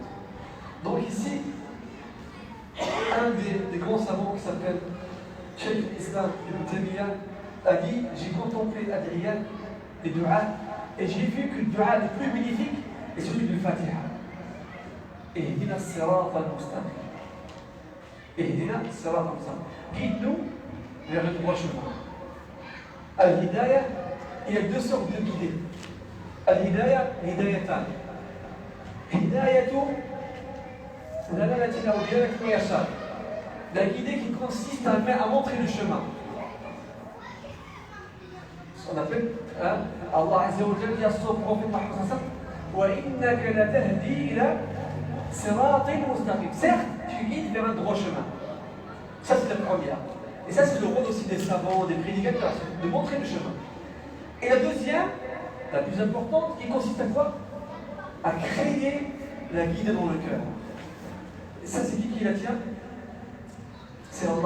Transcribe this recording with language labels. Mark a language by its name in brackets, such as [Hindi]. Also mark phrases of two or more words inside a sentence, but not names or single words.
[French] Donc, ici, un des grands savants qui s'appelle Cheikh Islam Ibn Taymiyyah a dit: j'ai contemplé Adriya et Dua et j'ai vu que le Dua le plus bénéfique est celui du Fatiha. [Arabic] Et اهدنا الصراط المستقيم. اهدنا الصراط المستقيم. [French] Guide-nous vers le droit chemin. Al-Hidayah, il y a deux sortes de guidées. Al-Hidayah, Hidayatan. Hidayatu, Dalalatina ou Biyanak Miyashar. La guidée qui consiste à montrer le chemin. Ce qu'on appelle, [Arabic] الله عز وجل [French] dit à son prophète Mohammed [Arabic] وإنك لتهدي إلى صراط مستقيم. [French] Certes, tu guides vers un droit chemin. Ça, c'est la première. Et ça, c'est le rôle aussi des savants, des prédicateurs, de montrer le chemin. Et la deuxième, la plus importante, qui consiste à quoi? À créer la guidée dans le cœur. Et ça, c'est qui la tient? C'est Allah.